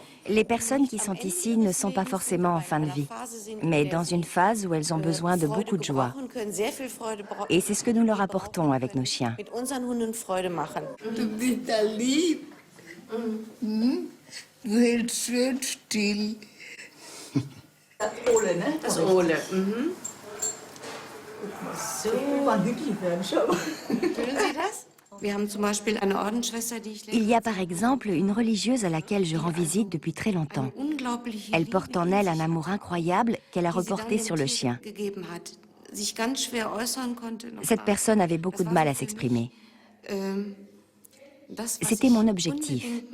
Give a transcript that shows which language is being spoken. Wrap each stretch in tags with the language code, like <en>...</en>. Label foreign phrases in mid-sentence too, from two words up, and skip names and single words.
<fr>Les personnes qui sont ici ne sont pas forcément en fin de vie, mais dans une phase où elles ont besoin de beaucoup de joie. Et c'est ce que nous leur apportons avec nos chiens.</fr> <de>Du bist da lieb. Du hältst schön still. Das Ole, ne? Das Ole. So. Fühlen Sie das? Wir haben zum Beispiel eine Ordensschwester, die ich</de> <fr>Il y a par exemple une religieuse à laquelle je rends visite depuis très longtemps. Elle porte en elle un amour incroyable qu'elle a reporté sur le chien. Cette personne avait beaucoup de mal à s'exprimer. C'était mon objectif.</fr>